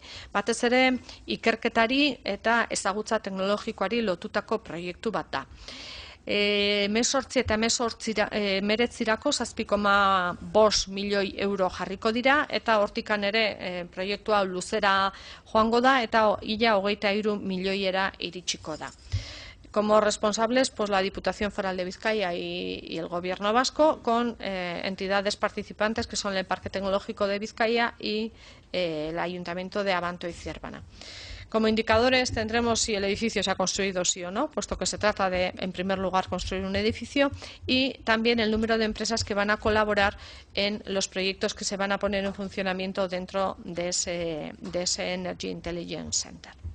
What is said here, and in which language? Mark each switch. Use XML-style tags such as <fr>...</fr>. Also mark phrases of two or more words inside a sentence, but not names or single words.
<eu>Batez ere ikerketari eta ezagutza teknologikoari lotutako proiektu bat da. 18 eta 19 7,5 milioi euro jarriko dira eta hortikan ere proiektu hau luzera joango da eta ia 23 milioiera iritsiko da.</eu> <es>Como responsables, pues la Diputación Foral de Vizcaya y el Gobierno vasco, con entidades participantes que son el Parque Tecnológico de Vizcaya y el Ayuntamiento de Abanto y Ziérbana. Como indicadores tendremos si el edificio se ha construido sí o no, puesto que se trata de, en primer lugar, construir un edificio, y también el número de empresas que van a colaborar en los proyectos que se van a poner en funcionamiento dentro de ese Energy Intelligence Center.</es>